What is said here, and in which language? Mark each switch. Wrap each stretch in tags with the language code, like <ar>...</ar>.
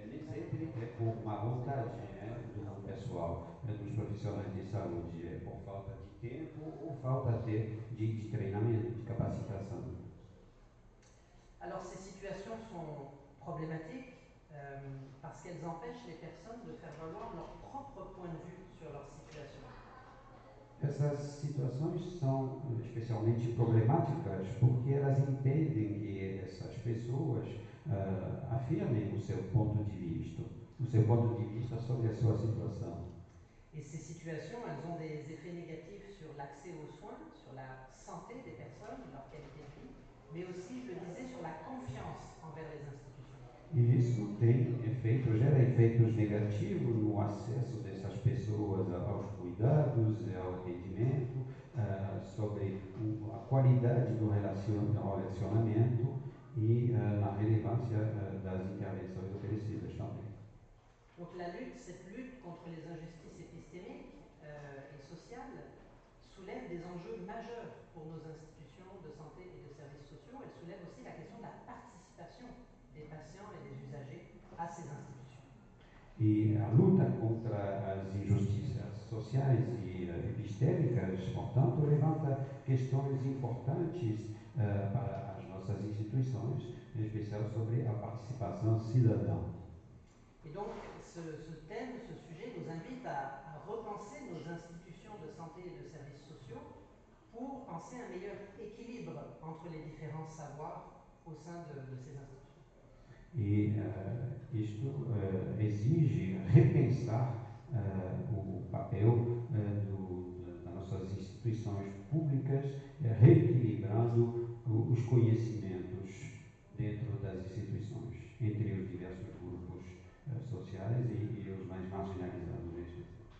<pt>Nem sempre é por má vontade do pessoal, dos profissionais de saúde, é por falta de tempo ou falta até de treinamento, de capacitação.</pt> <fr>Alors ces situations sont problématiques parce qu'elles empêchent les personnes de faire valoir leur propre point de vue sur leur situation.</fr> <pt>Essas situações são especialmente problemáticas porque elas impedem que essas pessoas afirmem o seu ponto de vista sobre a sua situação.</pt> <fr>Et ces situations, elles ont des effets négatifs sur l'accès aux soins, sur la santé des personnes, leur qualité de vie, mais aussi, je le disais, sur la confiance envers les institutions.</fr> <pt>E isso gera efeitos negativos no acesso dessas pessoas aos cuidados, ao atendimento, sobre a qualidade do relacionamento e na relevância das intervenções oferecidas também.</pt> <fr>Donc cette lutte contre les injustices épistémiques et sociales soulève des enjeux majeurs pour nos institutions de santé et de services sociaux. Elle soulève aussi la question de la participation des patients et des usagers à ces institutions.</fr> <pt>E a luta contra as injustiças sociais e epistêmicas, portanto, levanta questões importantes para as nossas instituições, em especial sobre a participação cidadã.</pt> <fr>Et donc, ce thème, ce sujet nous invite à repenser nos institutions de santé et de services sociaux pour penser un meilleur équilibre entre les différents savoirs au sein de ces institutions.</fr> <pt>E isto exige repensar o papel das nossas instituições públicas, reequilibrando os conhecimentos dentro das instituições, entre os diversos grupos sociais e os mais marginalizados mesmo.</pt>